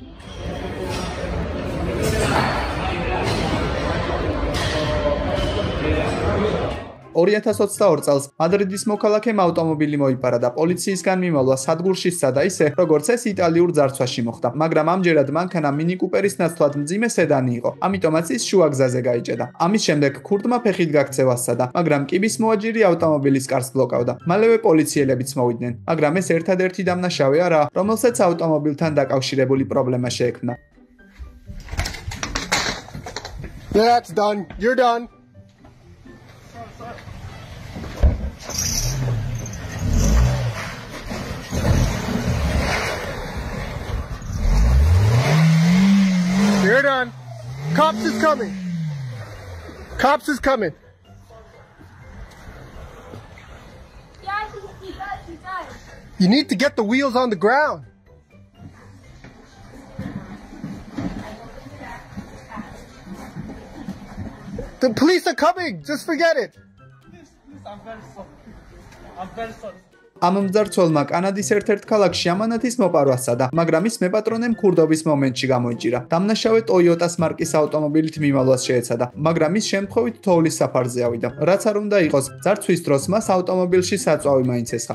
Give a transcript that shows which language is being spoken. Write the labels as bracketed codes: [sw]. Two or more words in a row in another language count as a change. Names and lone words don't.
[ka] 2022 წელს მადრიდის მოქალაქემ ავტომობილი მოიპარა და პოლიციისგან მიმალვა სადგურში სცადა ისე, როგორც ეს იტალიურ ძარცვაში მოხდა, მაგრამ ამჯერად მანქანა მინი კუპერის ნაცვლად მძიმე სედანი იყო, ამიტომაც ის შუა გზაზე გაიჭედა. ამის შემდეგ ქურდმა ფეხით გაქცევა სცადა, მაგრამ კიბის მოაჯირი ავტომობილის კარს ბლოკავდა. მალევე პოლიციელებიც მოვიდნენ, მაგრამ ეს ერთადერთი დამნაშავე არაა, რომელსაც ავტომობილთან დაკავშირებული პრობლემა შეექმნა. [en] That's done. You're done. You're done. Cops is coming. Cops is coming. Yeah, he does. You need to get the wheels on the ground. The police are coming. Just forget it. I'm very sorry. [ka] ამ მძარცველმა კანადის ერთ-ერთ ქალაქში ამანათის მოპარვა სცადა, მაგრამ ის მეპატრონემ ქურდობის მომენტში გამოიჭირა. დამნაშავე Toyota-ს მარკის ავტომობილით მიმალვას შეეცადა, მაგრამ ის შემთხვევით თოვლის საფარზე ავიდა. რაც არ უნდა იყოს, ძარცვის დროს მას ავტომობილში საწვავი მაინც ესხა.